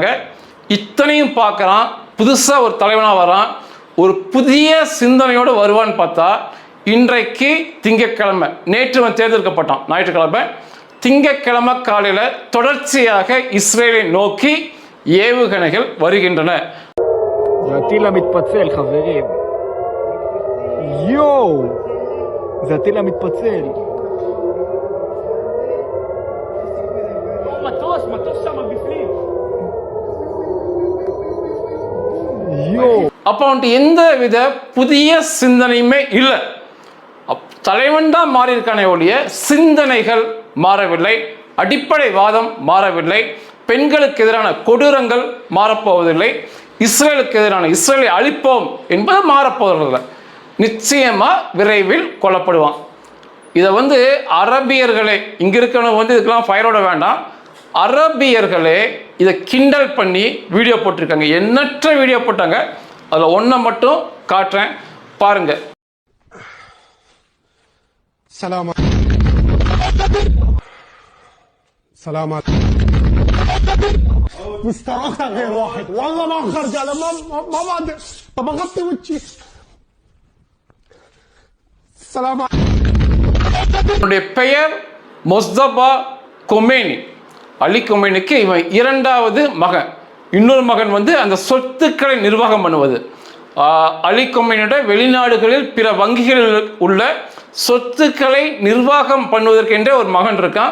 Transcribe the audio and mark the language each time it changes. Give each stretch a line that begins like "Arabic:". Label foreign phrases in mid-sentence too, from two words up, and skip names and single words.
Tamil: இத்தனையும் பார்க்குறான். புதுசாக ஒரு தலைவனாக வரான், ஒரு புதிய சிந்தனையோடு வருவான்னு பார்த்தா இன்றைக்கு திங்கட்கிழமை, நேற்று அவன் தேர்ந்தெடுக்கப்பட்டான் ஞாயிற்றுக்கிழமை, திங்கட்கிழமை காலையில் தொடர்ச்சியாக இஸ்ரேலை நோக்கி ஏவுகணைகள் வருகின்றன.
Hebrew: זה הטיל המתפצל, חברים. יואו, זה הטיל המתפצל. מטוס שם בפנים. יואו.
Tamil: அப்போ அவன்ட்டு எந்த வித புதிய சிந்தனையுமே இல்லை. தலைவன் தான் மாறி இருக்கானே ஒழிய சிந்தனைகள் மாறவில்லை, அடிப்படை வாதம் மாறவில்லை, பெண்களுக்கு எதிரான கொடூரங்கள் மாறப்போவதில்லை, இஸ்ரேலுக்கு எதிரான இஸ்ரேலை அழிப்போம் என்பது மாறப்போவதில்லை. நிச்சயமாக விரைவில் கொல்லப்படுவான். இதை அரபியர்களே, இங்கே இருக்கணும் இதுக்கெல்லாம் ஃபயரோட வேண்டாம், அரபியர்களே இதை கிண்டல் பண்ணி வீடியோ போட்டிருக்காங்க. எண்ணற்ற வீடியோ போட்டாங்க. அதில் ஒன்றை மட்டும் காட்டுறேன், பாருங்க.
Arabic: سلامات مستراحة غير واحد والله ما خرج على ما بعد طب اغطي وجهي سلامات.
Tamil: என்னுடைய பெயர் மொஸ்தபா கொமேனி. அலி கொமேனிக்கு இவன் 2வது மகன். இன்னொரு மகன் அந்த சொத்துக்களை நிர்வாகம் பண்ணுவது. அலி கொமேனியோட வெளிநாடுகளில் பிற வங்கிகளில் உள்ள சொத்துக்களை நிர்வாகம் பண்ணுவதற்கென்றே ஒரு மகன் இருக்கான்.